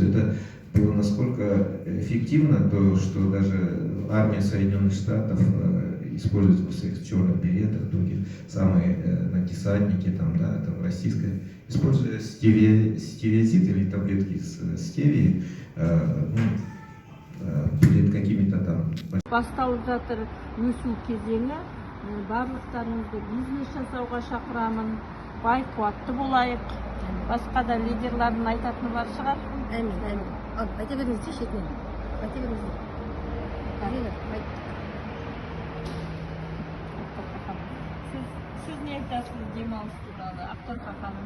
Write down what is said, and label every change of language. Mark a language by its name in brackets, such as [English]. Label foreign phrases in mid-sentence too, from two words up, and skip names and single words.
[Russian] Это было настолько эффективно, что даже армия Соединенных Штатов использует в своих черных беретах, других самые десантники, российская, используя стевиазид или таблетки с стевией перед какими-то там. [Kazakh] Басталып жатыр өсу кезеңі. Барлықтарыңызды бизнес жасауға шақырамын. Бай, қуатты болайық. Басқа да лидерлардың айтатыны бар шығар. Әмин. Айта беріңіздер шетінен. Айта беріңіздер. Сіз не айтасыз демалыс туралы, Ақтарқа ханым?